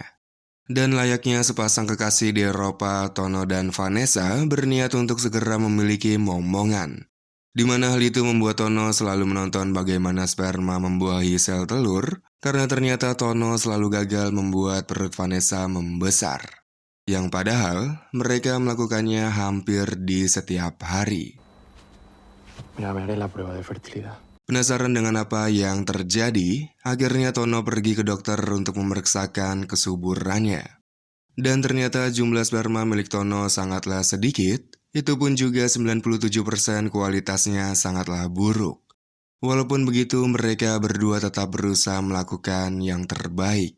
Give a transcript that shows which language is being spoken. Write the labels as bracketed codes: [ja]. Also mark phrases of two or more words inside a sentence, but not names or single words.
[id] Dan layaknya sepasang kekasih di Eropa, Tono dan Vanessa berniat untuk segera memiliki momongan. Di mana hal itu membuat Tono selalu menonton bagaimana sperma membuahi sel telur, karena ternyata Tono selalu gagal membuat perut Vanessa membesar. Yang padahal mereka melakukannya hampir di setiap hari. [es] Mira, me haré la prueba de fertilidad. [id] Penasaran dengan apa yang terjadi, akhirnya Tono pergi ke dokter untuk memeriksakan kesuburannya. Dan ternyata jumlah sperma milik Tono sangatlah sedikit, itu pun juga 97% kualitasnya sangatlah buruk. Walaupun begitu, mereka berdua tetap berusaha melakukan yang terbaik.